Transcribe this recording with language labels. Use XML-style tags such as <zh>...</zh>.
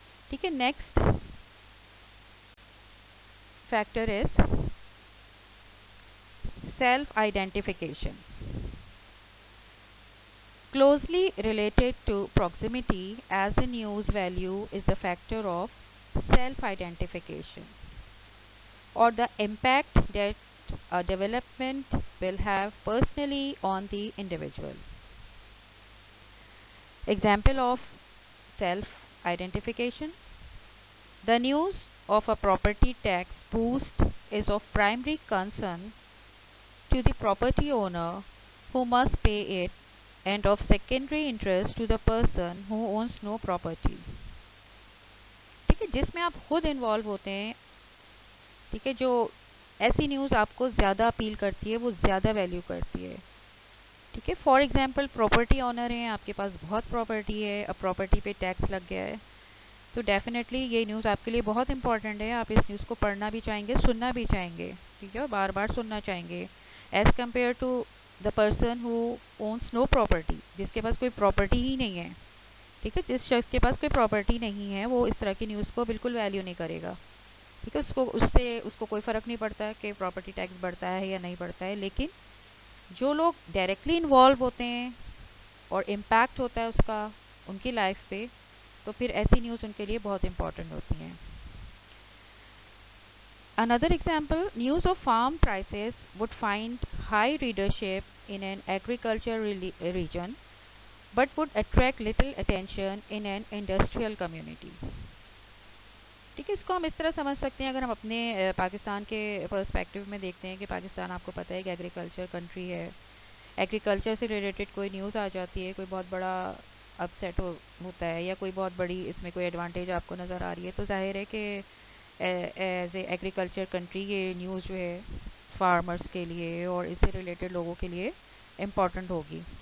<ur>ٹھیک ہے,</ur> <en>Next factor is self identification. Closely related to proximity as a news value is the factor of self-identification, or the impact that a development will have personally on the individual. Example of self-identification: the news of a property tax boost is of primary concern to the property owner who must pay it, and of secondary interest to the person who owns no property.</en> <ur>ٹھیک ہے, جس میں آپ خود involve ہوتے ہیں. ٹھیک ہے, جو ایسی نیوز آپ کو زیادہ اپیل کرتی ہے وہ زیادہ ویلیو کرتی ہے. ٹھیک ہے, فار ایگزامپل پراپرٹی آنر ہیں, آپ کے پاس بہت پراپرٹی ہے, اب پراپرٹی پہ ٹیکس لگ گیا ہے, تو ڈیفینیٹلی یہ نیوز آپ کے لیے بہت امپورٹنٹ ہے. آپ اس نیوز کو پڑھنا بھی چاہیں گے, سننا بھی چاہیں گے. ٹھیک ہے, بار بار سننا چاہیں گے,</ur> <en>as compare to the person who owns no property,</en> <ur>جس کے پاس کوئی پراپرٹی ہی نہیں ہے. ٹھیک ہے, جس شخص کے پاس کوئی پراپرٹی نہیں ہے وہ اس طرح کی نیوز کو بالکل ویلیو نہیں کرے گا. ٹھیک ہے, اس کو کوئی فرق نہیں پڑتا ہے کہ پراپرٹی ٹیکس بڑھتا ہے یا نہیں بڑھتا ہے. لیکن جو لوگ ڈائریکٹلی انوالو ہوتے ہیں اور امپیکٹ ہوتا ہے اس کا ان کی لائف پہ, تو پھر ایسی نیوز ان کے لیے بہت امپورٹنٹ ہوتی ہیں.</ur> <en>Another example, news of farm prices would find high readership in an agriculture region, but would attract little attention in an industrial community.</en> <ur>ٹھیک ہے, اس کو ہم اس طرح سمجھ سکتے ہیں اگر ہم اپنے پاکستان کے پرسپیکٹیو میں دیکھتے ہیں کہ پاکستان آپ کو پتہ ہے کہ ایگریکلچر کنٹری ہے. ایگریکلچر سے ریلیٹڈ کوئی نیوز آ جاتی ہے, کوئی بہت بڑا اپ سیٹ ہوتا ہے یا کوئی بہت بڑی اس میں کوئی ایڈوانٹیج آپ کو نظر آ رہی ہے, تو ظاہر ہے کہ</ur> <en>as a agriculture country</en> <ur>یہ نیوز جو ہے فارمرز کے لیے اور اس سے ریلیٹڈ لوگوں کے لیے امپورٹنٹ ہوگی.</ur>